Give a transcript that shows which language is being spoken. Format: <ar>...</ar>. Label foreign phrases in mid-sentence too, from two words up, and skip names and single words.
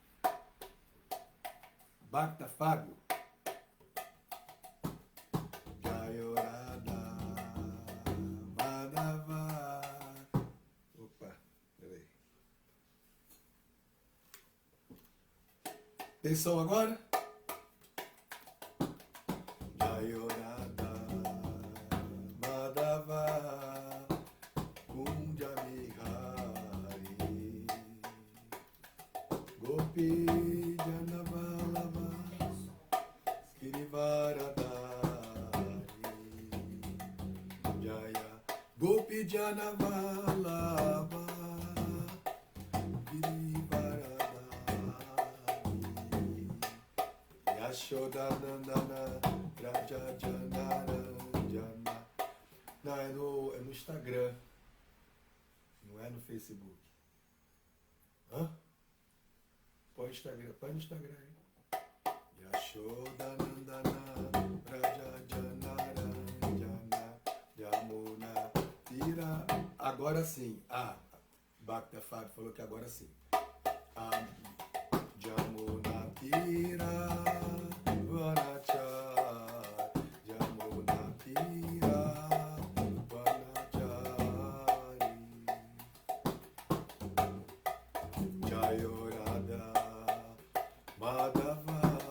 <pt>Bhakta Fábio. Tem som agora?</pt> <sa>जय राधा माधव कुञ्जबिहारी गोपी जनवल्लभ गिरिवरधारी जय गोपी जनवल्लभ यशोदानन्दन व्रज जनरञ्जन.</sa> <pt>Não, é no Instagram. Não é no Facebook. Hã? Põe no Instagram aí.</pt> <sa>यशोदानन्दन व्रज जनरञ्जन यमुना तीर.</sa> <pt>Agora sim. Bhakta Fábio falou que agora sim.</pt> <sa>यमुना तीर वनचार यमुना तीर वनचारी जय राधा माधव</sa>